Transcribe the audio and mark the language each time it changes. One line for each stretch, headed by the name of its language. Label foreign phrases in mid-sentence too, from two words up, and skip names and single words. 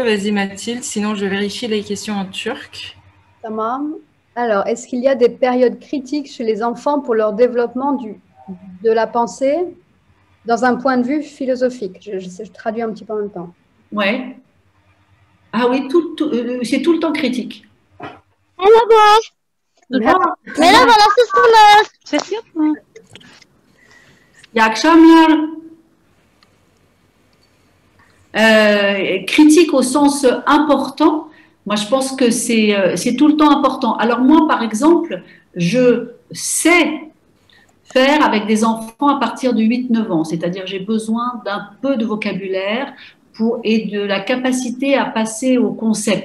French: Vas-y Mathilde, sinon je vérifie les questions en turc. Tamam. Alors, est-ce qu'il y a des périodes critiques chez les enfants pour leur développement de la pensée dans un point de vue philosophique? Je traduis un petit peu en même temps. Oui. Ah oui, c'est tout le temps critique.
Turkish: Merhaba, nasılsınız? Ses yok mu? İyi akşamlar.
French: Critique au sens important, moi je pense que c'est tout le temps important. Alors moi par exemple, je sais faire avec des enfants à partir de 8-9 ans, c'est-à-dire j'ai besoin d'un peu de vocabulaire et de la capacité à passer au concept.